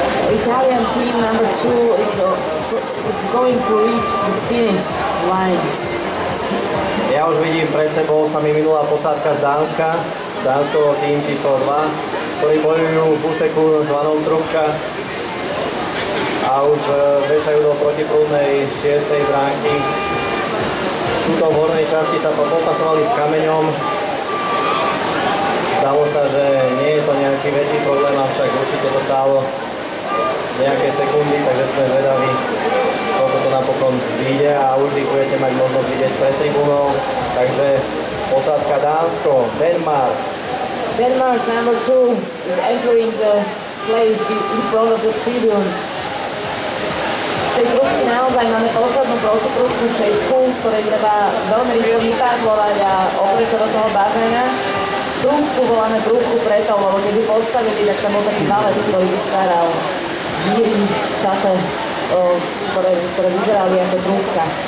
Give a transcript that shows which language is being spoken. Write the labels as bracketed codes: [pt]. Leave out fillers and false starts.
[en] Italian team number 2 is going to reach the finish line. [sk] Ja už vidím pred sebou, sa mi minula posádka z Dánska, Dánsko tým číslo 2, ktorí bojujú v úseku zvanom Trubka a už vešajú do protiprúdnej 6. bránky. Tuto v hornej časti sa popasovali s kameňom. Zdalo sa, že nie je to nejaký väčší problém, avšak určite to stálo nejaké sekundy, takže sme zvedaví, koľko to napokon vyjde a už ich budete mať možnosť vidieť pred tribúnou. Takže posádka Dánsko, Denmark. [en] Denmark number 2 is entering the place in front of the tribune. [sk] Z tej trúbky naozaj máme poslednú protiprúdku 6, ktorej treba veľmi rýchlo vypádlovať a oprieť do toho bazéna. Trúbku voláme trúbku preto, lebo keby postavili, tak tam bol taký valec, ktorý vytváral díry v čase, ktoré vyzerali ako trúbka.